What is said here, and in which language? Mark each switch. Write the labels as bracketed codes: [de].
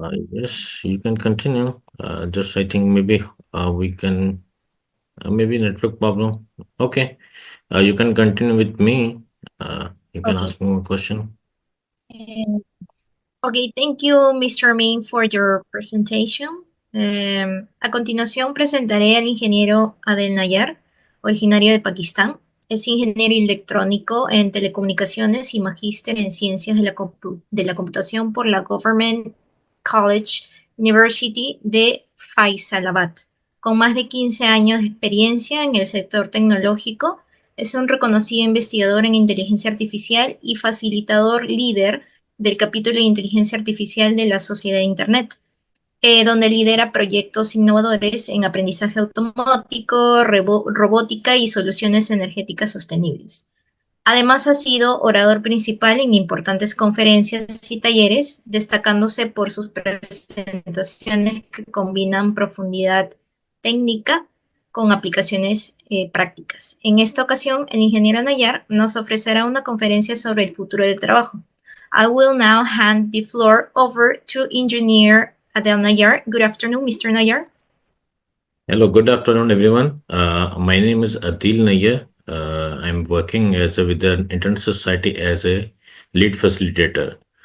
[en] Yes, you can continue. Just I think maybe we can maybe network problem. Okay, you can continue with me. You can Okay. ask me one question. Um, Okay, thank you, Mr. Ming, for your presentation. [es] A continuación presentaré al ingeniero Adel Nayar, originario de Pakistán. Es ingeniero electrónico en telecomunicaciones y magíster en ciencias de la computación por la Government College University de Faisalabad. Con más de 15 años de experiencia en el sector tecnológico, es un reconocido investigador en inteligencia artificial y facilitador líder del capítulo de inteligencia artificial de la Sociedad de Internet, donde lidera proyectos innovadores en aprendizaje automático, robótica y soluciones energéticas sostenibles. Además, ha sido orador principal en importantes conferencias y talleres, destacándose por sus presentaciones que combinan profundidad técnica con aplicaciones prácticas. En esta ocasión, el ingeniero Nayar nos ofrecerá una conferencia sobre el futuro del trabajo. [en] I will now hand the floor over to Engineer Adel Nayar. Good afternoon, Mr. Nayar. Hello, good afternoon, everyone. My name is Adil Nayyar. I'm working with the Internet Society as a lead facilitator.